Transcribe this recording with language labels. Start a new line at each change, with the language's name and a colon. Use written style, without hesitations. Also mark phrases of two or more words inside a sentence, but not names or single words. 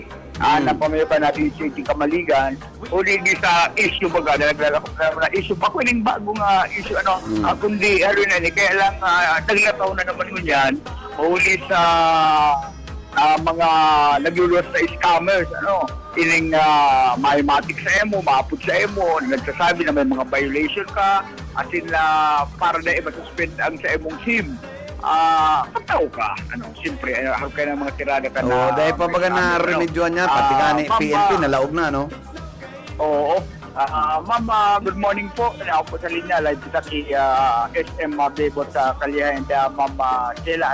Bikol: Na pamayapan natin si Kamaligan, uli di sa issue baga, naglalakot na issue, pakuling bagong issue, kundi, kaya lang, naglataw na naman mo yan, uli sa mga nagluluwas na scammers, ining mahimatik sa emo, maapot sa emo, nagsasabi na may mga violation ka,
English: as in
Bikol: para na i-suspend ang sa emong SIM. Pataw ka.
Filipino: Siyempre, harap kayo ng mga tirada ka na...
Bikol: Dahil pa baga na remedyoan niya, pati ka ni PNP, nalaog na, no?
Filipino: Oo. Ma'am,
English: good morning
Filipino: po.
Bikol: Ako po sa linya, live kita si SM Bebot sa Kalya and Ma'am Sheila.